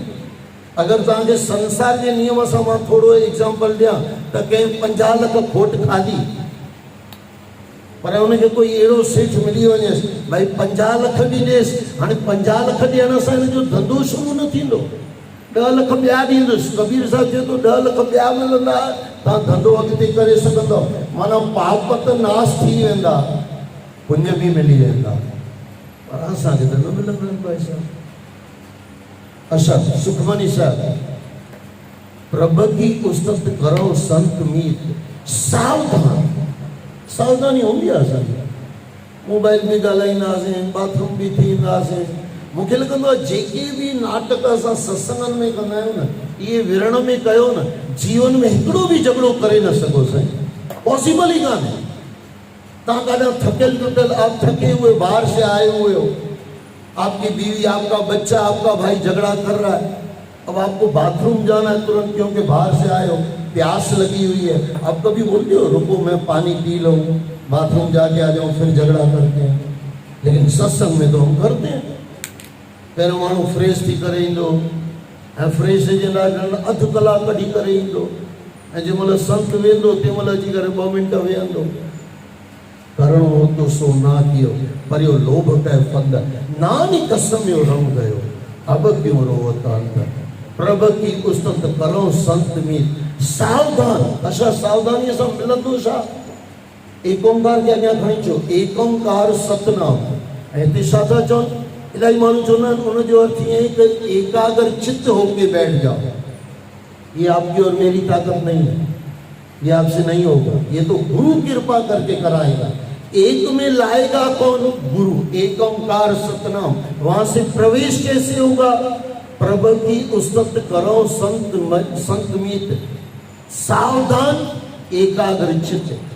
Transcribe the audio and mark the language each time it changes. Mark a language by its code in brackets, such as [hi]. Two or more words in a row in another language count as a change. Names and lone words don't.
[sd] अगरि तव्हांखे संसार जे नियम सां मां थोरो एग्जाम्पल ॾियां त कंहिं 50 लख खोट खाधी, पर हुनखे कोई अहिड़ो सेठ मिली वञेसि भाई 50 लख बि ॾिएसि, हाणे 50 लख ॾियण सां हिनजो धंधो शुरू न थींदो, 10 लख ॿिया ॾींदुसि। कबीर साहिब चए थो 10 लख ॿिया मिलंदा, तव्हां धंधो अॻिते करे सघंदव। माना पाप त नाश थी वेंदा, पुण्य बि मिली वेंदा, पर असांखे त न मिलंदा आहिनि पैसा। [pa] अच्छा सुखमनी साहब, प्रभ की उस्तत करो संत मीत, सावधान। [sd] सावधानी हूंदी आहे असांजी, मोबाइल बि ॻाल्हाईंदासीं, बाथरूम बि थींदासीं। मूंखे लॻंदो आहे जेके बि नाटक असां सत्संगनि में कंदा आहियूं न, इहे विढ़ण में कयो न, जीवन में हिकिड़ो बि झगड़ो करे न सघो साईं, पॉसिबल ही कान्हे। तव्हां काॾा थकियल टुटल, [hi] आप थके हुए बाहर से आए हुए हो, आपकी बीवी आपका बच्चा आपका भाई झगड़ा कर रहा है, अब आपको बाथरूम जाना है तुरंत क्योंकि बाहर से आए हो, प्यास लगी हुई है, आप कभी बोलते हो रुको मैं पानी पी लूँ, बाथरूम जाके आ जाऊँ, फिर झगड़ा करते हैं। लेकिन सत्संग में तो हम करते हैं, [sd] पहिरियों माण्हू फ्रेश थी करे ईंदो ऐं फ्रेश जे लाइ अधु कलाक कढी करे ईंदो, ऐं जंहिं महिल संत वेंदो तंहिं महिल अची करे 2 मिंट वेहंदो। [hi] करणो हो तो सो ना कियो, पर यो लोभ कह फंद, नानी कसम यो रंग गयो, अब क्यों रोवत अंदर। [pa] प्रभ की उस्तत करो संत मीत, सावधान। [sd] अच्छा सावधानी सां मिलंदो छा? एक ओंकार के अॻियां खणी अचो, [pa] एक ओंकार सतनाम। [sd] ऐं हिते छा था चवनि? इलाही माण्हू चवंदा आहिनि उनजो अर्थ ईअं आहे कि [hi] एकाग्र चित्त होके बैठ जाओ। ये आपकी और मेरी ताकत नहीं है, ये आपसे नहीं होगा, ये तो गुरु कृपा करके कराएगा। एक में लाएगा कौन? गुरु। एक ओंकार सतनाम, वहां से प्रवेश कैसे होगा? [pa] प्रभ की उस्तत करो संत मीत, सावधान एकाग्र चित्त।